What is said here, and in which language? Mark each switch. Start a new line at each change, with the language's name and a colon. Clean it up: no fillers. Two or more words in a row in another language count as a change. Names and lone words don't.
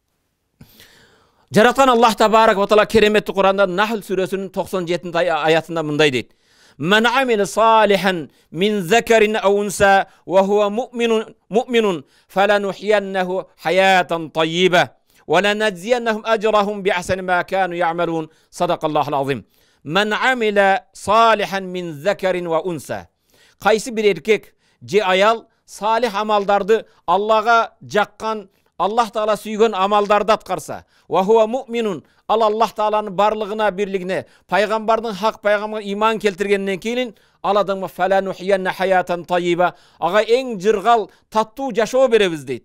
Kyrgyz: Жараткан Аллах Табарак ва Таала кереметтүү Кур'анда Нахл сүрөсүнүн 97 аятында мындай дейт:
Arabic: "من عمل صالحا من ذكر أو أنثى وهو مؤمن فلنحيينه حياة طيبة ولنجزينهم أجرهم بأحسن ما كانوا يعملون." صدق الله العظيم. من عمل صالحا من ذكر وأنثى.
Kyrgyz: Кайсы бир эркек же аял салих амалдарды, Аллага жаккан, Аллах Таала сүйгөн амалдарды аткарса,
Arabic: وهو مؤمن,
Kyrgyz: ал Аллах Тааланын барлыгына, бирлигине, пайгамбардын хак пайгамбарга иман келтиргенден кийин ал адамга
Arabic: فلنحيين حياة طيبة,
Kyrgyz: ага эң жыргал, таттуу жашоо беребиз дейт.